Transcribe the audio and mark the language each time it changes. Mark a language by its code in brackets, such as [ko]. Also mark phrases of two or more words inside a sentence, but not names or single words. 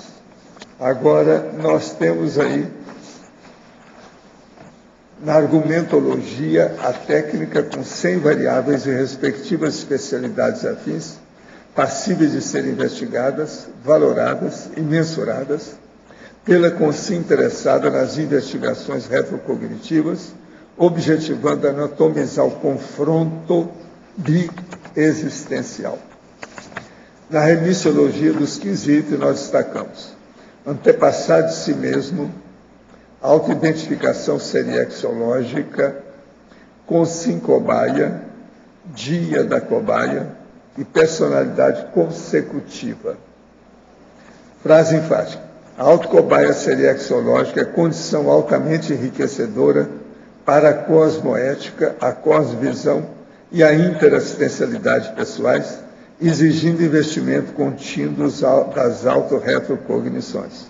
[pt] Agora, nós temos aí na argumentologia, a técnica com 100 variáveis e respectivas especialidades afins, passíveis de serem investigadas, valoradas e mensuradas pela consciência interessada nas investigações retrocognitivas, objetivando anatomizar o confronto bi-existencial. Na remissiologia dos 15 itens, nós destacamos antepassado de si mesmo, autoidentificação seriexológica, consim-cobaia, dia da cobaia e personalidade consecutiva. Frase enfática. A autocobaia seriexológica é condição altamente enriquecedora para a cosmoética, a cosmovisão e a interassistencialidade pessoais, exigindo investimento contínuo das autorretrocognições.